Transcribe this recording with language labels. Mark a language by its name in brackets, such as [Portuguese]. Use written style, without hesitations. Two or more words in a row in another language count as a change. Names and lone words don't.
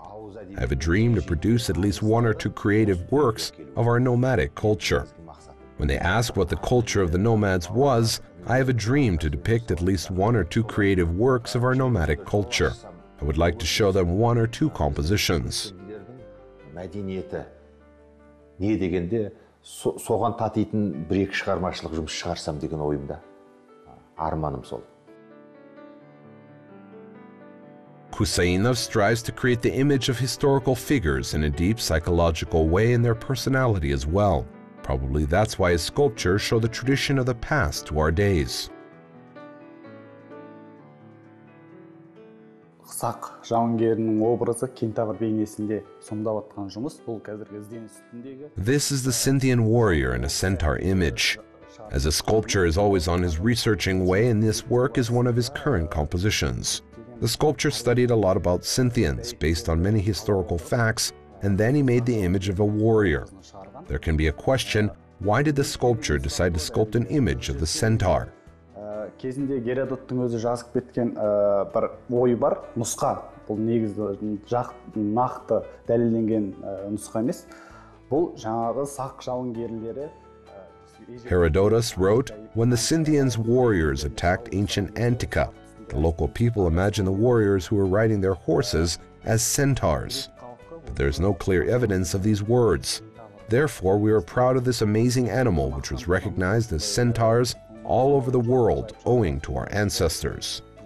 [English] I have a dream to produce at least one or two creative works of our nomadic culture. When they ask what the culture of the nomads was, I have a dream to depict at least one or two creative works of our nomadic culture. I would like to show them one or two compositions. [Kazakh] Не дегенде, соған татитын бір-екі шығармашылық жұмыс шығарсам деген ойымда. арманым сол. [English] Kusayinov strives to create the image of historical figures in a deep psychological way in their personality as well. Probably that's why his sculptures show the tradition of the past to our days. [Kazakh] Сақ жауынгерінің образы кентавр бейнесінде сомдап атқан жұмыс бұл қазіргі ізденіс үстіндегі. [English] This is the Scythian warrior in a centaur image. As a sculptor is always on his researching way, and this work is one of his current compositions. The sculptor studied a lot about Scythians based on many historical facts, and then he made the image of a warrior. There can be a question, why did the sculptor decide to sculpt an image of the centaur? [Kazakh] Кезінде Геродоттың өзі жазып кеткен бір ой бар, нұсқа. Бұл негізі нақты дәлелденген нұсқа емес. Бұл жаңағы сақ жауынгерлері. [English] Herodotus wrote, when the Scythians warriors attacked ancient Antica, the local people imagined the warriors who were riding their horses as centaurs. But there is no clear evidence of these words. Therefore, we are proud of this amazing animal which was recognized as centaurs all over the world owing to our ancestors.